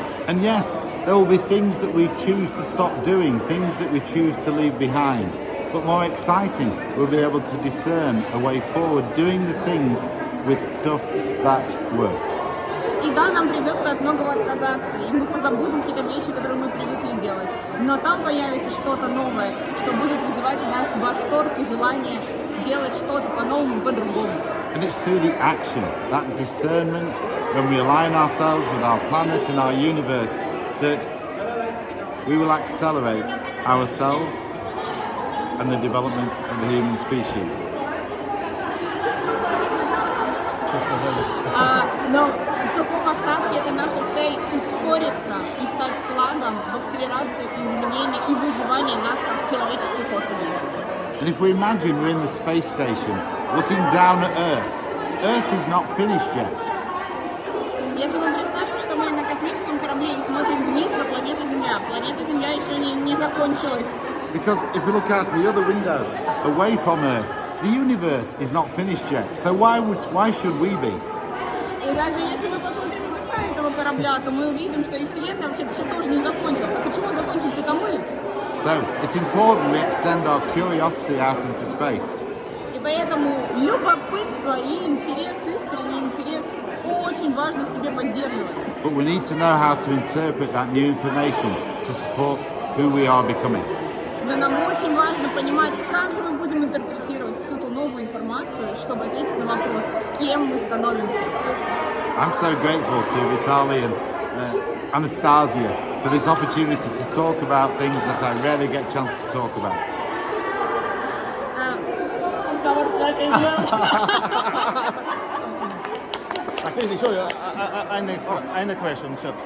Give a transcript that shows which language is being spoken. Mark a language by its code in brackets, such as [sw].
[en] And yes, there will be things that we choose to stop doing, things that we choose to leave behind. But more exciting, we'll be able to discern a way forward, doing the things with stuff that works. [ru] И да, нам придется от многого отказаться, и мы позабудем какие-то вещи, которые мы привыкли делать. Но там появится что-то новое, что будет вызывать у нас восторг и желание делать что-то по-новому, по-другому. [en] And it's through the action, that discernment, when we align ourselves with our planet and our universe, that we will accelerate ourselves and the development of the human species. [ru] Но в сухом остатке это наша цель ускориться и стать вкладом в акселерацию изменений и выживания нас как человеческих особей. [en] And if we imagine we're in the space station, looking down at Earth, Earth is not finished yet. [ru] Если мы представим, что мы на космическом корабле и смотрим вниз на планету Земля, Земля. Планета Земля еще не закончилась. [en] Because if we look out the other window, away from Earth, the universe is not finished yet. So why should we be? [ru] И даже если мы посмотрим из окна этого корабля, то мы увидим, что и Вселенная вообще еще тоже не закончилась. Так от чего закончимся-то мы? [en] So it's important we extend our curiosity out into space. [ru] И поэтому любопытство и интерес, искренний интерес очень важно в себе поддерживать. [en] But we need to know how to interpret that new information to support who we are becoming. [ru] Но нам очень важно понимать, как же мы будем интерпретировать всю ту новую информацию, чтобы ответить на вопрос, кем мы становимся. [en] I'm so grateful to Vitaly and Anastasia for this opportunity to talk about things that I rarely get a chance to talk about. It's our pleasure as well. [ru] Так, еще [en] eine question.